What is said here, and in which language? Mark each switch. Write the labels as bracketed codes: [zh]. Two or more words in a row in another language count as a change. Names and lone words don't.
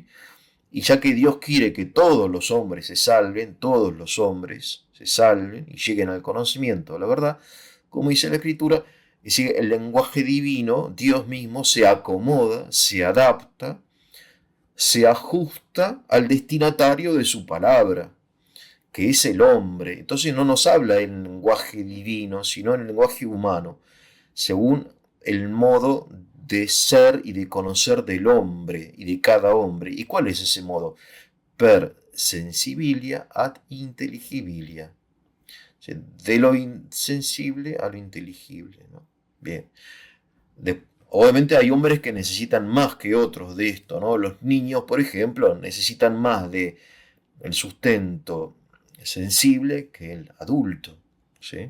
[es] Y ya que Dios quiere que todos los hombres se salven, todos los hombres se salven y lleguen al conocimiento de la verdad, como dice la Escritura, es decir, el lenguaje divino, Dios mismo se acomoda, se adapta, se ajusta al destinatario de su palabra, que es el hombre. Entonces no nos habla en lenguaje divino, sino en el lenguaje humano, según el modo de ser y de conocer del hombre y de cada hombre. ¿Y cuál es ese modo? [la] Per sensibilia ad intelligibilia. [es] O sea, de lo insensible a lo inteligible, ¿no? Bien. Obviamente hay hombres que necesitan más que otros de esto, ¿no? Los niños, por ejemplo, necesitan más de el sustento sensible que el adulto, ¿sí?